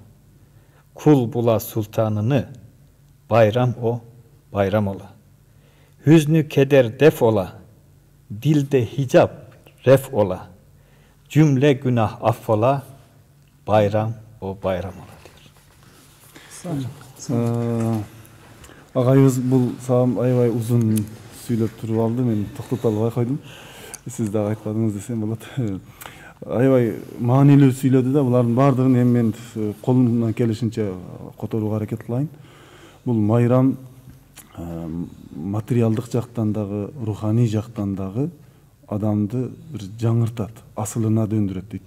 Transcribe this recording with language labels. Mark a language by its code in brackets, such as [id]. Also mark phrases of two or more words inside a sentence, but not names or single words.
[tr] Kul bula sultanını, bayram o bayram ola. Hüznü keder def ola, dilde hicap ref ola. Cümle günah affola, bayram o bayram ola diyor. [ky] Agayыбыз бул сагам аябай узун сүйлөп туруп алды. Мен токтото албай койдум. Siz дагы айтпадыңыз десем болот. Аябай маанилүү сүйлөдү да, булардын баардыгын эми мен колумдан келишинче которууга аракет кылайын. Бул майрам материалдык жактан дагы, руханий жактан дагы адамды бир жаңыртат, асылына дöndүрөт дейт.